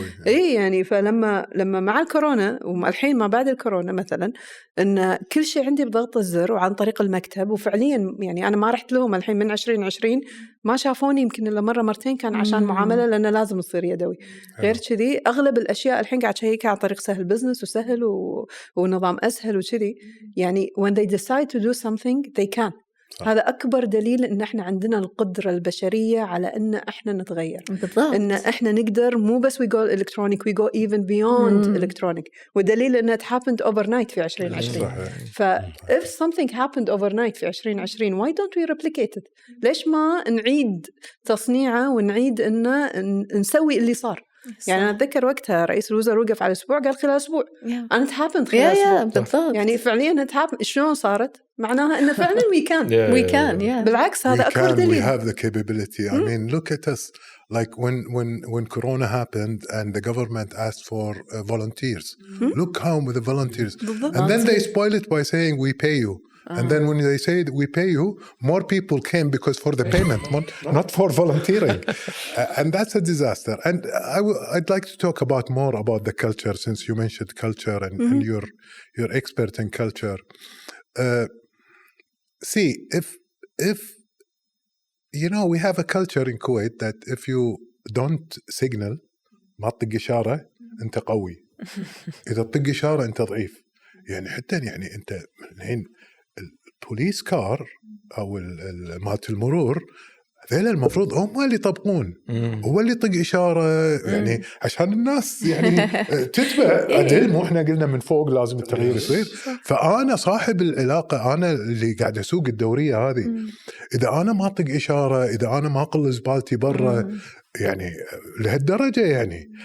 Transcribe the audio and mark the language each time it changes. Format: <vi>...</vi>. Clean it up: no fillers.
<ar>إيه يعني فلما مع الكورونا والحين ما بعد الكورونا مثلا، إن كل شيء عندي بضغط الزر وعن طريق المكتب. وفعليا يعني أنا ما رحت لهم الحين من 2020، ما شافوني يمكن إلا مرة مرتين، كان عشان معاملة لأنه لازم يصير يدوي. غير كذي أغلب الأشياء الحين قاعد شيء عن طريق سهل بزنس وسهل ونظام أسهل وكذي.</ar> <en>يعني when they decide to do something they can.</en> <ar>هذا أكبر دليل إن إحنا عندنا القدرة البشرية على إن إحنا نتغير.</ar> <en>إن إحنا نقدر مو بس we go electronic, we go even beyond electronic. ودليل إن it happened overnight في 2020. if something happened overnight في 2020, why don't we replicate it?</en> <ar>ليش ما نعيد تصنيعه ونعيد إن نسوي اللي صار؟ يعني أنا أتذكر وقتها رئيس الوزراء وقف على أسبوع، قال خلال أسبوع.</ar> <en>and it happened خلال أسبوع. يعني فعليا it happened.</en> <ar>شلون صارت؟ معناها إنه فعلا we can. بالعكس هذا أكبر دليل.</ar> <en>We have the capability. I mean, look at us. Like when Corona happened and the government asked for volunteers. Look how the volunteers. And then they spoil it by saying we pay you. And then when they say we pay you, more people came because for the payment, not for volunteering. And that's a disaster. And I'd like to talk more about the culture, since you mentioned culture and you're expert in culture. See, if you know, we have a culture in Kuwait that if you don't signal, ما تطق إشارة أنت قوي.</en> <ar>إذا تطق إشارة أنت ضعيف. يعني حتى يعني أنت الحين البوليس كار أو مالت المرور ذيلا المفروض هم اللي يطبقون، هو اللي يطق إشارة يعني عشان الناس يعني تتبع عدل. مو إحنا قلنا من فوق لازم التغيير يصير. فأنا صاحب العلاقة، أنا اللي قاعد أسوق الدورية هذه، إذا أنا ما أطق إشارة، إذا أنا ما أقل زبالتي برا، يعني لهالدرجة يعني.</ar>